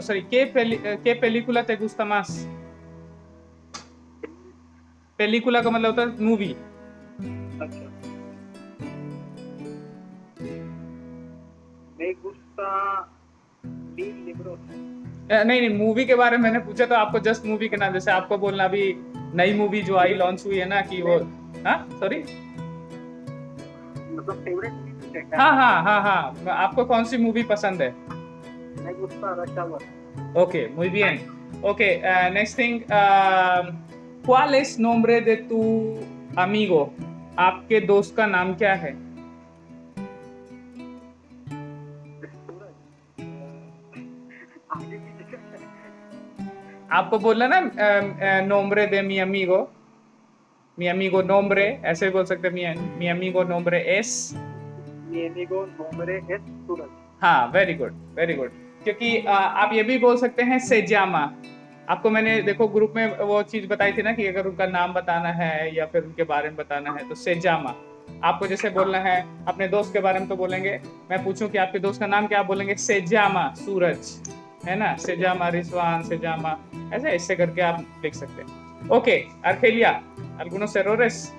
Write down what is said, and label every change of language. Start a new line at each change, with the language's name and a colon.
Spanish: ¿Qué película te gusta más?
Hindi: película का मतलब होता है मूवी. अच्छा.
Spanish: Me gusta leer libros.
Hindi: नहीं, मूवी के बारे में मैंने पूछा तो आपको जस्ट मूवी के नाम, जैसे आपको बोलना अभी नई मूवी जो आई लॉन्च हुई है ना कि वो, हाँ सॉरी, मतलब फेवरेट. हाँ, आपको कौन सी मूवी पसंद है?
Spanish: Me gusta Rashawar. ओके, muy bien. ओके,
English: next thing,
Spanish: ¿cuál es nombre de tu amigo?
Hindi: आपके दोस्त का नाम क्या है? आपको बोलना ना
Spanish: nombre de mi amigo. Mi amigo nombre,
Hindi: ऐसे बोल सकते हैं.
Spanish: Mi amigo nombre es. Mi amigo nombre es Suraj.
English: हाँ, very good, very good.
Hindi: क्योंकि आप ये भी बोल सकते हैं से जामा. आपको मैंने देखो ग्रुप में वो चीज बताई थी ना कि अगर उनका नाम बताना है या फिर उनके बारे में बताना है तो से जामा. आपको जैसे बोलना है अपने दोस्त के बारे में तो बोलेंगे, मैं पूछूं कि आपके दोस्त का नाम क्या, आप बोलेंगे से जामा सूरज, है ना, से जामा रिजवान, से जामा, ऐसे इससे करके आप लिख सकते हैं. Okay, Argelia,
Spanish: algunos errores.